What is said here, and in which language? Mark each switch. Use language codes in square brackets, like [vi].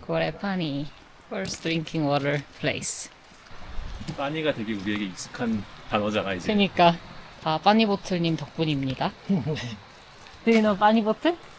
[en] 고래파니 First drinking water place. [ko] 파니가 되게 우리에게 익숙한 단어잖아 이제. 그니까 다 빠니보틀님 덕분입니다. [en] Do you know 빠니보틀?